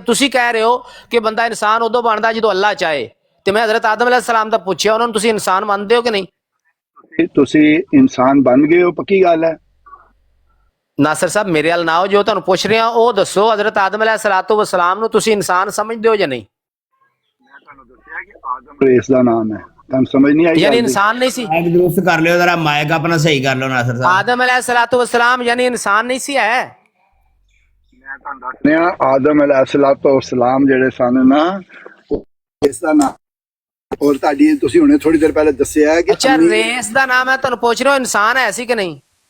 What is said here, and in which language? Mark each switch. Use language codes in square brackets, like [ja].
[pa] ਤੁਸੀਂ ਕਹਿ ਰਹੇ ਹੋ ਕਿ ਬੰਦਾ ਇਨਸਾਨ ਉਦੋਂ ਬਣਦਾ ਜਦੋਂ ਅੱਲਾਹ ਚਾਹੇ, ਤੇ ਮੈਂ ਹਜ਼ਰਤ ਆਦਮ अलैहिस्सलाम ਦਾ ਪੁੱਛਿਆ ਉਹਨਾਂ ਨੂੰ ਤੁਸੀਂ ਇਨਸਾਨ ਮੰਨਦੇ ਹੋ ਕਿ ਨਹੀਂ? ਤੁਸੀਂ ਇਨਸਾਨ ਬਣ ਗਏ ਹੋ, ਪੱਕੀ ਗੱਲ ਹੈ। ਨਾਸਰ ਸਾਹਿਬ ਮੇਰੇ ਵੱਲ ਨਾ ਆਓ, ਜੋ ਤੁਹਾਨੂੰ ਪੁੱਛ ਰਿਹਾ ਉਹ ਦੱਸੋ, ਹਜ਼ਰਤ ਆਦਮ अलैहिस्सलाम ਨੂੰ ਤੁਸੀਂ ਇਨਸਾਨ ਸਮਝਦੇ ਹੋ ਜਾਂ ਨਹੀਂ? ਮੈਂ ਤੁਹਾਨੂੰ ਦੱਸਿਆ ਕਿ ਆਦਮ ਰੇਸ ਦਾ ਨਾਮ ਹੈ, ਤੁਹਾਨੂੰ ਸਮਝ ਨਹੀਂ ਆਈ? ਯਾਨੀ ਇਨਸਾਨ ਨਹੀਂ ਸੀ? [ur] ਮਾइक दुरुस्त कर लो जरा, माइक अपना सही कर लो नासिर साहब। [pa] ਆਦਮ अलैहिस्सलाम ਯਾਨੀ ਇਨਸਾਨ ਨਹੀਂ ਸੀ ਹੈ? ਮੈਂ ਤੁਹਾਨੂੰ ਦੱਸ ਰਿਹਾ ਆਦਮ अलैहिस्सलाम ਜਿਹੜੇ ਸਨ ਨਾ, ਇਸ ਦਾ ਨਾਮ ਔਰ ਤੁਹਾਡੀ ਤੁਸੀਂ ਹੁਣੇ ਥੋੜੀ ਦੇਰ ਪਹਿਲੇ ਦੱਸਿਆ ਕਿ ਅੱਛਾ, ਰੇਸ ਦਾ ਨਾਮ ਹੈ, ਤੁਹਾਨੂੰ ਪੁੱਛ ਰਹੇ ਹੋ ਇਨਸਾਨ ਹੈ ਸੀ ਕਿ ਨਹੀਂ?